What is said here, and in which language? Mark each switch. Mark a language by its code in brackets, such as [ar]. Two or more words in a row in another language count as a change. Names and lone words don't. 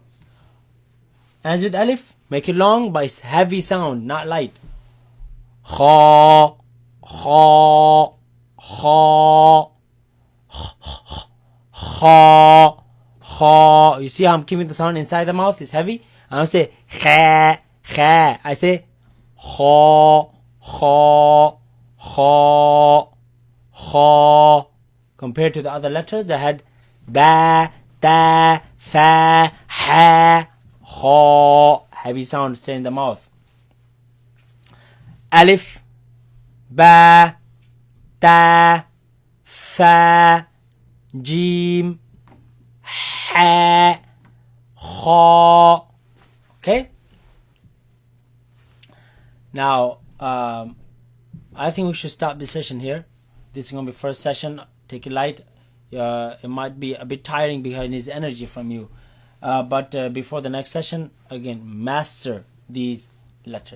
[en] As with alif, make it long but it's heavy sound, not light. Kha, kha, kha, kha, kha. You see how I'm keeping the sound inside the mouth? It's heavy. I don't say kha, kha. I say kha, kha, kha, kha. Compared to the other letters that had ba, ta, fa, ha, kha. Heavy sound stay in the mouth. Alif, ba, ta, fa, jim, ha, kha. Okay? Now, I think we should stop this session here. This is going to be first session. Take it light. It might be a bit tiring because it needs energy from you. But before the next session, again, master these letters.